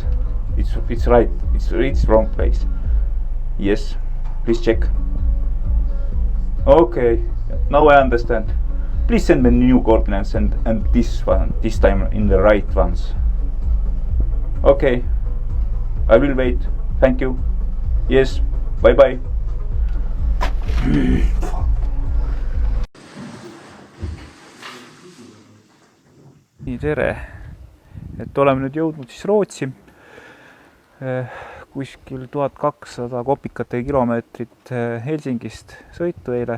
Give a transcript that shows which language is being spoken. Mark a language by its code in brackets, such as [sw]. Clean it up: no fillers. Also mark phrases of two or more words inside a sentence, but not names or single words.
[en] It's right. It's wrong place. Yes, please check. Okay, now I understand. Please send me new coordinates and this one, this time in the right ones. Okay, I will wait. Thank you. Yes, bye bye. [et] Nii, tere. Et oleme nüüd jõudnud siis Rootsi. Kuskil 1200 kopikate kilomeetrit Helsingist sõitu eile.